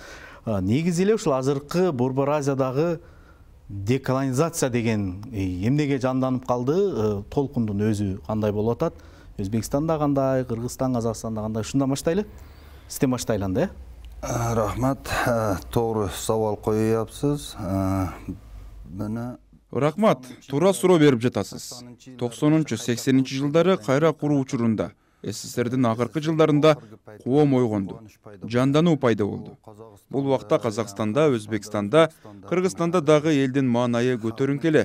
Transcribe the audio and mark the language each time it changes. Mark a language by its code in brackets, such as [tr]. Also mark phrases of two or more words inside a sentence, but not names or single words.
[ky] Негизи эле ушул азыркы Борбор Азиядагы деколонизация деген эмнеге жанданып калды? Толкундун өзү кандай болуп атат? Өзбекстанда кандай, Кыргызстан, Казакстанда кандай? Ушундан баштайлы? Сизден баштайлы да? Рахмат, [uz] to'g'ri savol qo'yyapsiz. [ky] Рахмат, туура суроо берип жатасыз. 90-80 жылдары кайра куруу учурунда СССРдин акыркы жылдарында коом ойгонду, жандануу пайда болду. Бул убакта Казакстанда, Өзбекстанда, Кыргызстанда дагы элдин маанайы көтөрүнкү эле.